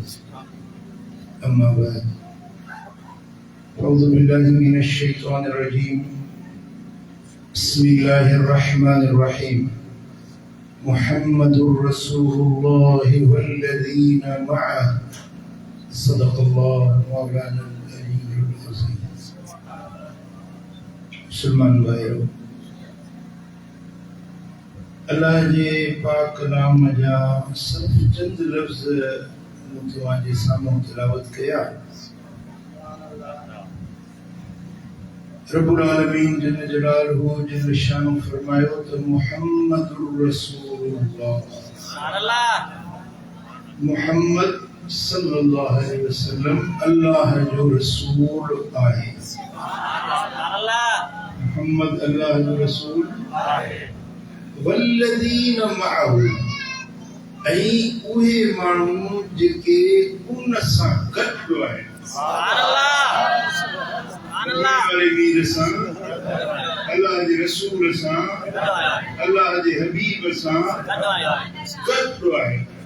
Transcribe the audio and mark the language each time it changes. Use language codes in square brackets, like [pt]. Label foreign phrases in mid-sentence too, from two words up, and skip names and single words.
[ar] أما بعد، أعوذ بالله من الشيطان الرجيم. بسم الله الرحمن الرحيم. محمد رسول الله والذين معه. صدق الله مولانا العلي العظيم. [sd] मुसलमान भाइयों, अल्लाह जे पाक नाम जा सिर्फ चंद लफ्ज़ मुतवाजे सामने तिलावत किया। [ar] رب العالمين جل جلاله جل شانه [sd] फरमायो तो [ar] محمد رسول الله, [sd] मुहम्मद [ar] صلى الله عليه وسلم [sd] अल्लाह जो रसूल आहे। मुहम्मद अल्लाह जो रसूल आहे। [ar] والذين معه, [sd] ऐं उहे माण्हू जेके उन सां गॾु आहिनि। अल्लाह वीर सां, अल्लाह जे रसूल सां, अल्लाह जे हबीब सां गॾु आहिनि।